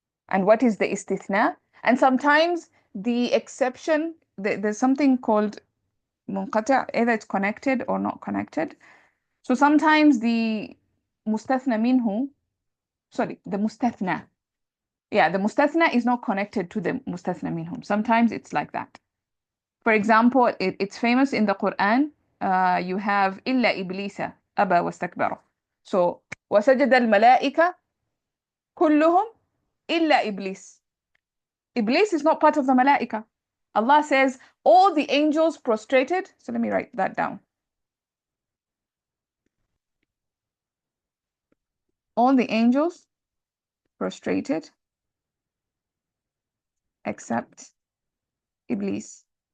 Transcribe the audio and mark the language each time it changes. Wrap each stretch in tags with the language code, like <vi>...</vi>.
<en>And what is the istithna? And sometimes the exception, there's something called munqati', either it's connected or not connected. So sometimes the mustathna minhu, sorry, the mustathna. Yeah, the mustathna is not connected to the mustathna minhum. Sometimes it's like that. For example, it's famous in the Quran. You have illa iblisa aba wastakbara.</en> <ar>So وسجد الملائكة كلهم إلا إبليس.</ar> <en>Iblis is not part of the malaika. Allah says all the angels prostrated. So let me write that down. All the angels prostrated except Iblis.</en>